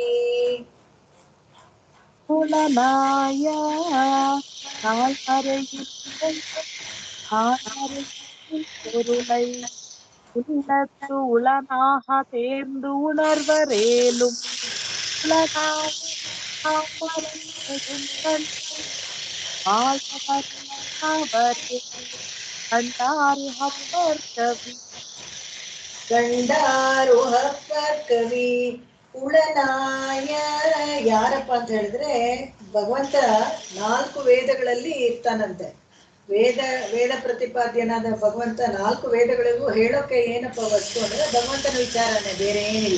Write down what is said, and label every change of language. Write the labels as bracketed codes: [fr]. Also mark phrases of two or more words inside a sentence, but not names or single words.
[ta] புலனாய நால்வரையில் ஆழ்மறையில் பொருளை உள்ளத்து உளனாக தேர்ந்து உணர்வரேலும் உலகாய தாமரை நெடுங்கண் மாயவரே அவரே கண்டாரு அப்பர் கவி. கண்டாருஅப்பர் கவி. [kn] ಉಳನಾಯ ಯಾರಪ್ಪ ಅಂತ ಹೇಳಿದ್ರೆ ಭಗವಂತ 4 ವೇದಗಳಲ್ಲಿ ಇರ್ತಾನಂತೆ. ವೇದ ಪ್ರತಿಪಾದ್ಯನಾದ ಭಗವಂತ 4 ವೇದಗಳಿಗೂ ಹೇಳೋಕೆ ಏನಪ್ಪ ವಸ್ತು ಅಂದ್ರೆ ಭಗವಂತನ ವಿಚಾರನೆ, ಬೇರೆ ಏನಿಲ್ಲ.